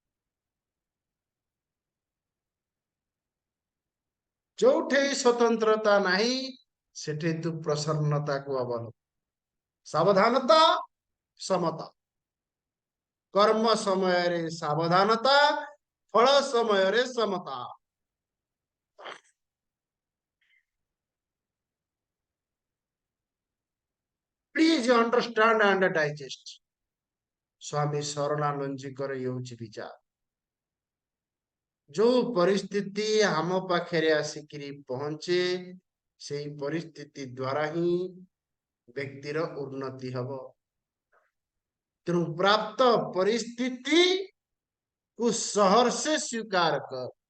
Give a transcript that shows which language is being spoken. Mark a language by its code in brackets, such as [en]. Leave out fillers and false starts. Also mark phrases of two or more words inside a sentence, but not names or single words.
[or] ଯୋଉଠି ସ୍ୱତନ୍ତ୍ରତା ନାହିଁ, ସେଠି ତୁ ପ୍ରସନ୍ନତାକୁ ଅବଲମ୍ବନ। ସାବଧାନତା, ସମତା। କର୍ମ ସମୟରେ ସାବଧାନତା, ଫଳ ସମୟରେ ସମତା। [en] Please understand and digest. [or] ସ୍ୱାମୀ ସରଳାନନ୍ଦଜୀଙ୍କର ଇଏ ହଉଛି ବିଚାର। ଯୋଉ ପରିସ୍ଥିତି ଆମ ପାଖରେ ଆସିକିରି ପହଞ୍ଚେ, ସେଇ ପରିସ୍ଥିତି ଦ୍ୱାରା ହିଁ ବ୍ୟକ୍ତିର ଉନ୍ନତି ହବ। ତେଣୁ ପ୍ରାପ୍ତ ପରିସ୍ଥିତି କୁ ସହର୍ଷେ ସ୍ୱୀକାର କର।